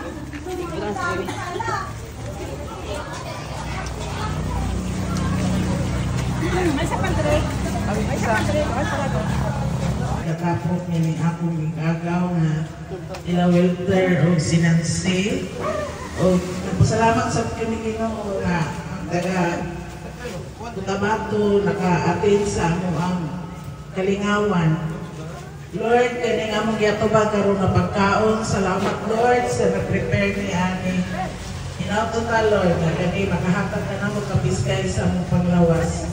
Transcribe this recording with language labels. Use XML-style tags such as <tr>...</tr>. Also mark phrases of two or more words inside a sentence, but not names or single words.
<ceb>Katapos niya akong gagaw na ila welfare o sinansi o nagpasalamat sa Ginoo nga ang taga Cotabato naka-attend sa among kalingawan. Lord, kani nga mong giatubag karon nga pagkaon. Salamat Lord sa nag-prepare ni Ani. Hinauto ta Lord nga kani makahatag ka namo kapiskay sa among panglawas.</ceb>